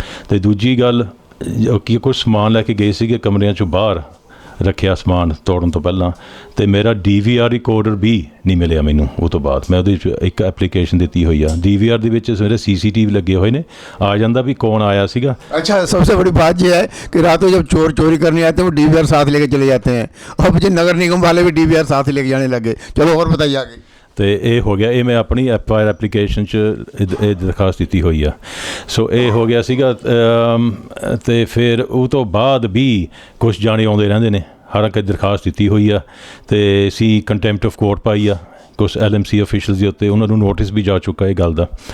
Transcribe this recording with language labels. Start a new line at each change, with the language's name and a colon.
Punjabi: ਅਤੇ ਦੂਜੀ ਗੱਲ ਕਿ ਕੁਛ ਸਮਾਨ ਲੈ ਕੇ ਗਏ ਸੀਗੇ ਕਮਰਿਆਂ 'ਚੋਂ ਬਾਹਰ ਰੱਖਿਆ ਸਮਾਨ ਤੋੜਨ ਤੋਂ ਪਹਿਲਾਂ, ਅਤੇ ਮੇਰਾ DVR ਰਿਕਾਰਡਰ ਵੀ ਨਹੀਂ ਮਿਲਿਆ ਮੈਨੂੰ। ਉਹ ਤੋਂ ਬਾਅਦ ਮੈਂ ਉਹਦੇ 'ਚ ਇੱਕ ਐਪਲੀਕੇਸ਼ਨ ਦਿੱਤੀ ਹੋਈ ਆ। DVR ਦੇ ਵਿੱਚ ਮੇਰੇ CCTV ਲੱਗੇ ਹੋਏ ਨੇ, ਆ ਜਾਂਦਾ ਵੀ ਕੌਣ ਆਇਆ ਸੀਗਾ।
Hindi: अच्छा, सबसे बड़ी बात यह है कि रातों जब चोर चोरी करने आते हैं वो DVR साथ लेके चले जाते हैं, और मुझे नगर निगम वाले भी DVR साथ लेके जाने लगे। चलो और बताइए आगे।
Punjabi: ਅਤੇ ਇਹ ਹੋ ਗਿਆ, ਇਹ ਮੈਂ ਆਪਣੀ FIR ਐਪਲੀਕੇਸ਼ਨ 'ਚ ਇਹ ਦਰਖਾਸਤ ਦਿੱਤੀ ਹੋਈ ਆ। ਸੋ ਇਹ ਹੋ ਗਿਆ ਸੀਗਾ। ਅਤੇ ਫਿਰ ਉਹ ਤੋਂ ਬਾਅਦ ਵੀ ਕੁਛ ਜਾਣੇ ਆਉਂਦੇ ਰਹਿੰਦੇ ਨੇ, ਹਰ ਇੱਕ ਦਰਖਾਸਤ ਦਿੱਤੀ ਹੋਈ ਆ। ਅਤੇ ਅਸੀਂ ਕੰਟੈਂਪਟ ਆਫ ਕੋਰਟ ਪਾਈ ਆ ਕੁਛ LMC ਆਫੀਸ਼ੀਅਲਸ ਦੇ ਉੱਤੇ, ਉਹਨਾਂ ਨੂੰ ਨੋਟਿਸ ਵੀ ਜਾ ਚੁੱਕਾ ਇਹ ਗੱਲ ਦਾ।